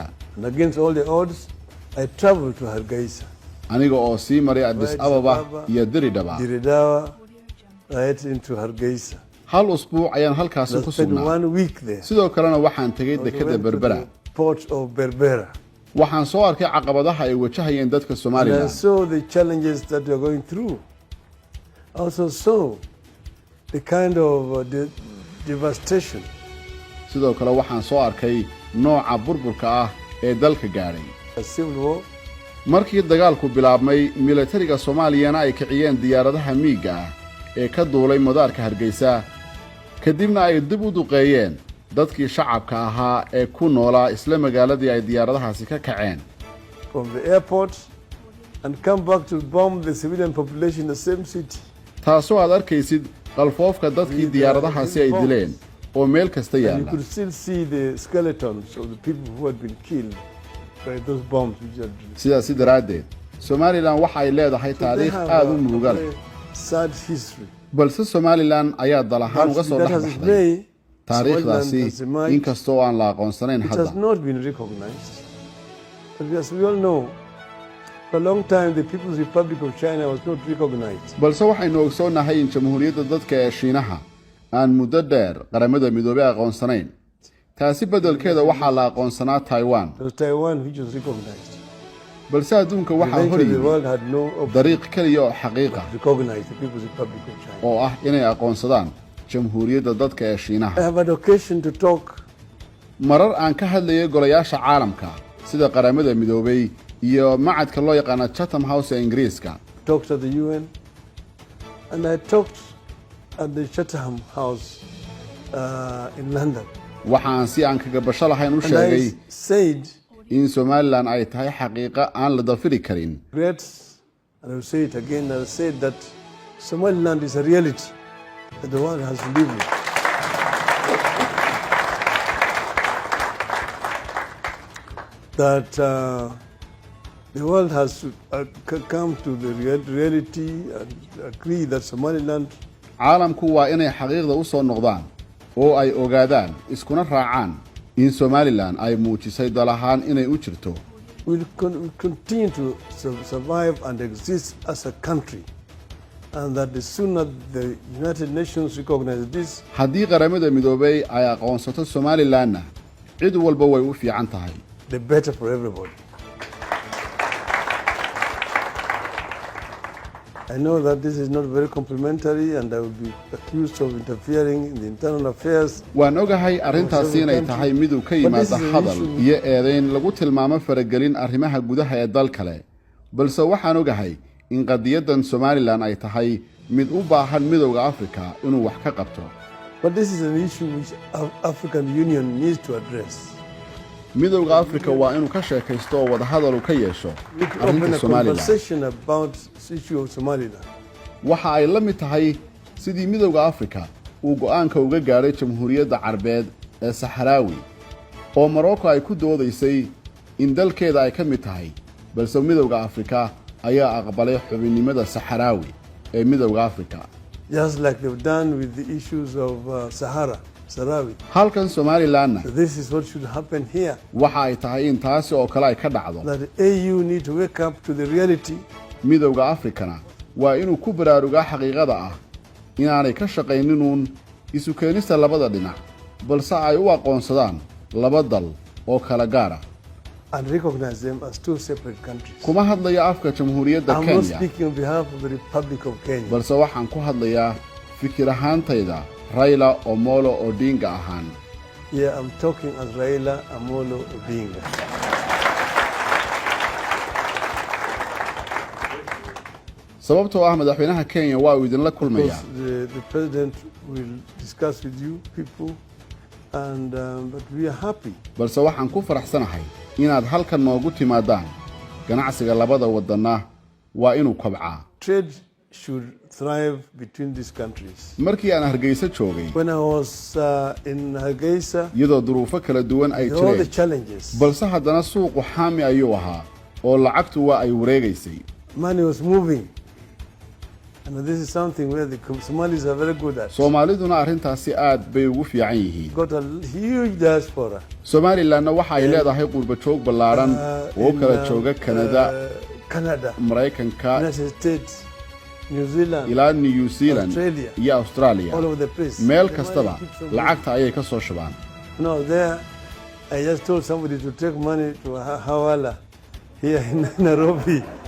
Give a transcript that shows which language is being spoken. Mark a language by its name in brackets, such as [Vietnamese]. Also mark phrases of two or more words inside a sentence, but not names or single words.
[English] and against all the odds, I traveled to Hargeisa, [Somali] aniga oo sii maray Addis [English] Right, [Somali] Ababa [English] Ababa, [Somali] iyo Diridhaba. [English] Diridawa, right into Hargeisa. [Somali] hal usbuuc ayaan halkaasi [English] I [Somali] ku [English] spent [Somali] sugnaa [English] 1 week there. [Somali] sidoo kalena waxaan tegay [English] I [Somali] dekedda [English] went to [Somali] Berbera. [English] the port of Berbera. [Somali] waxaan soo arkay caqabadaha ay wajahayeen dadka [English] And I [Somali] Somaliland. [English] saw the challenges that we are going through. I also saw the kind of devastation, [Somali] sidoo kale waxaan soo arkay nooca burburka ah ee dalka gaadhay. [English] a civil war. [Somali] markii dagaalku bilaabmay militariga Soomaaliyana ay kiciyeen diyaaradaha miiga ah ee ka duulay madaarka Hargeysa kadibna ay dib u duqeeyeen dadkii shacabka ahaa ee ku noolaa isla magaaladii ay diyaaradahaasi ka kaceen. [English] from the airport and come back to bomb the civilian population in the same city. [Somali] taasoo aad arkaysid qalfoofka dadkii diyaaradahaasi ay dileen oo meel kasta [English] And you [Somali] yaala. [English] could still see the skeletons of the people who had been killed by those bombs which had been. [Somali] sidaasi daraaddeed Somaliland waxa ay leedahay [English] So they [Somali] taariikh [English] have [Somali] aad u [English] a [Somali] muruga leh. [English] very sad history. [Somali] balse Somaliland ayaa dal ahaan uga soo [English] That has [Somali] dhex baxday [English] made [Somali] taariikhdaasi [English] Somaliland has emerged. [Somali] inkastoo aan la aqoonsanayn [English] It has [Somali] hadda. [English] not been recognized. But as we all know, for a long time the People's Republic of China was not recognized. [Somali] balse waxaynu ogsoonahay in jamhuuriyadda dadka ee Shiinaha aan muddo dheer qaramada midoobay aqoonsanayn. taasi beddelkeeda waxaa la aqoonsanaa Taiwan. [English] It was Taiwan which was recognized. [Somali] balse adduunka waxaa hor [English] Eventually the [Somali] yimi [English] world had no option [Somali] dariiq kaliya oo xaqiiqa [English] to recognize the People's Republic of China. [Somali] oo ah inay aqoonsadaan jamhuuriyadda dadka ee [English] I [Somali] Shiinaha. [English] have had occasion to talk [Somali] marar aan ka hadlayay golayaasha caalamka sida qaramada midoobay iyo macadka loo yaqaan Chatham House ee Ingiriiska. [English] talked at the UN, and I talked at the Chatham House in London. [Somali] waxaan si aan kaga basho lahayn u [English] And [Somali] sheegay [English] I said, [Somali] in Somaliland ay tahay xaqiiqo aan la dafiri karin. [English] great, and I will say it again, I said that Somaliland is a reality that the world has to live with. That the world has to come to the reality and agree that Somaliland [Somali] caalamku waa inay xaqiiqda u soo noqdaan oo ay ogaadaan iskuna raacaan in Somaliland ay muujisay dal ahaan inay u jirto [English] will continue to survive and exist as a country, and that the sooner the United Nations recognize this, [Somali] haddii qaramada midoobay ay aqoonsato Somalilandna cid walba way u fiican tahay. [English] the better for everybody. I know that this is not very complimentary, and I will be accused of interfering in the internal affairs. [Somali] waan ogahay arrintaasi inay tahay mid uu ka yimaado hadal iyo eedayn lagu tilmaamo faragelin arrimaha gudaha ee dal kale, balse waxaan ogahay in qadiyadan Somaliland ay tahay mid u baahan midowga Afrika inuu wax ka qabto. [English] But this is an issue which African Union needs to address. [Somali] midowga afrika waa inuu ka sheekaysto oo wadahadal uu ka yeesho [English] We need to open [Somali] arrinta [English] a [Somali] somalilan [English] conversation about the issue of Somaliland. [Somali] waxa ay la mid tahay sidii midowga afrika uu go'aanka uga gaadhay jamhuuriyadda carbeed ee saxaraawi oo marocco ay ku doodaysay in dalkeeda ay ka mid tahay balse midowga afrika ayaa aqbalay xubinnimada saxaraawi ee midowga afrika [English] Just like they've done with the issues of Sahrawi. [Somali] halkan somalilanna [English] So this is what should happen here. [Somali] waxa ay tahay in taasi oo kale ay ka dhacdo [English] That the AU need to wake up to the reality [Somali] midowga afrikana waa inuu ku baraarugaa xaqiiqada ah inaanay ka shaqayninuun isu keenista labada dhinac balse ay u aqoonsadaan laba dal oo kala gaar ah [English] and recognize them as two separate countries. [Somali] kuma hadlayo afka jamhuuriyadda [English] I'm not [Somali] kenya [English] speaking on behalf of the Republic of Kenya. [Somali] balse waxaan ku hadlayaa fikir ahaantayda raila omolo odinga ahaan [English] Here I'm talking as Raila Amolo Odinga. [Somali] sababtoo ah madaxweynaha kenya waa uu idinla kulmaya [English] Because the president will discuss with you people, and but we are happy. [Somali] balse waxaan ku faraxsanahay inaad halkan noogu timaadaan ganacsiga labada waddanna waa inuu kobcaa [English] Trade should thrive between these countries. [Somali] markii aan hargeysa joogay [English] When I was in Hargeisa, [Somali] iyadoo duruufo kala duwan ay [English] all the [Somali] jireen [English] challenges, [Somali] balse haddana suuqu xaami ayuu ahaa oo lacagtu waa ay wareegaysay [English] money was moving. And this is something where the Somalis are very good at. [Somali] soomaaliduna arrintaasi aad bay ugu fiican yihiin [English] Got a huge diaspora. [Somali] somalilanna waxa ay leedahay qurba joog ballaaran oo [English] in, [Somali] kala jooga kanada [English] Canada, [Somali] maraykanka [English] United States, New Zealand, [Somali] ilaa new zealand [English] Australia, [Somali] iyo australia [English] all over the place. [Somali] meel [English] The [Somali] kastaba [English] money keeps on [Somali] lacagta ayay ka soo shubaan [English] No, there, I just told somebody to take money to Hawala here in Nairobi.